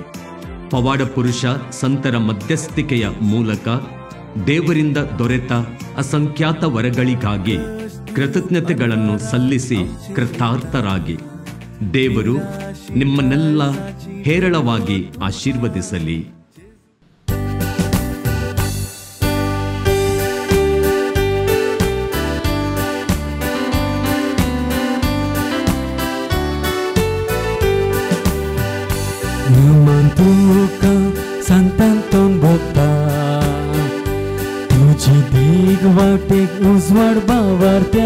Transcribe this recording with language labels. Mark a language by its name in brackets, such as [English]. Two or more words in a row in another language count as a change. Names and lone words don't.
[Kannada] ಪವಾಡ ಪುರುಷ ಸಂತರ ಮಧ್ಯಸ್ಥಿಕೆಯ ಮೂಲಕ ದೇವರಿಂದ ದೊರೆತ ಅಸಂಖ್ಯಾತ ವರಗಳಿಗಾಗಿ ಕೃತಜ್ಞತೆಗಳನ್ನು ಸಲ್ಲಿಸಿ ಕೃತಾರ್ಥರಾಗಿ. ದೇವರು ನಿಮ್ಮನ್ನೆಲ್ಲ ಹೇರಳವಾಗಿ ಆಶೀರ್ವದಿಸಲಿ. [Konkani] तुका संतांतून भोगता तुझी दीग वाटेक उजवाड बावारत्या.